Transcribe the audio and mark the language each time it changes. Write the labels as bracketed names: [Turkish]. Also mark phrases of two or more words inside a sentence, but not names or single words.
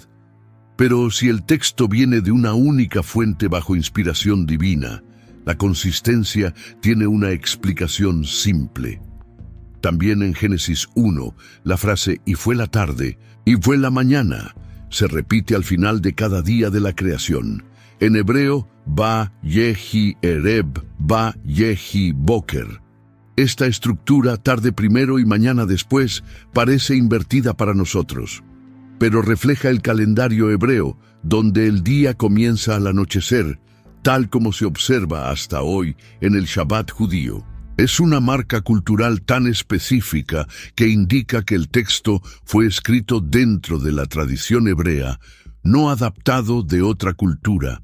[Spanish] Pero si el texto viene de una única fuente bajo inspiración divina, la consistencia tiene una explicación simple. También en Génesis 1, la frase "y fue la tarde", "y fue la mañana", se repite al final de cada día de la creación. En hebreo, [Hebrew] "ויהי ערב ויהי בוקר". [Spanish] Esta estructura, tarde primero y mañana después, parece invertida para nosotros, pero refleja el calendario hebreo, donde el día comienza al anochecer, tal como se observa hasta hoy en el Shabbat judío. Es una marca cultural tan específica que indica que el texto fue escrito dentro de la tradición hebrea, no adaptado de otra cultura.